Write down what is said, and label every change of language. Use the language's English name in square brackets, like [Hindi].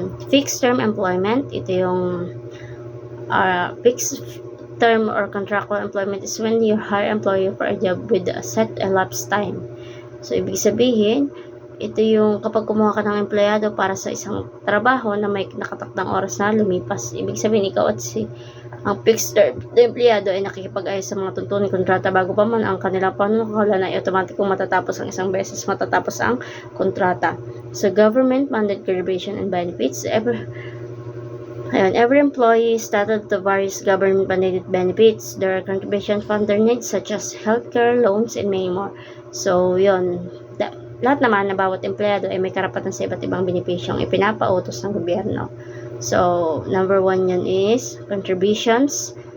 [English] Fixed term employment, [Filipino] ito yung [English] fixed term or contractual employment is when you hire employee for a job with a set elapsed time. [Filipino] So, ibig sabihin, ito yung kapag kumuha ka ng empleyado para sa isang trabaho na may nakatakdang oras na lumipas. Ibig sabihin, ikaw at ang fixed term na empleyado ay nakikipag-ayos sa mga tuntunin kontrata bago pa man ang kanilang panunungkulan ay automatikong matatapos ang isang beses matatapos ang kontrata. [English] So, government mandated contribution and benefits. Every employee is entitled to various government mandated benefits. There are contributions fund their needs such as healthcare, loans, and many more. [Filipino] So, yun. Lahat naman na bawat empleyado ay may karapatan sa iba't ibang benepisyong ipinapautos ng gobyerno. [English] So, number 1 yun is contributions.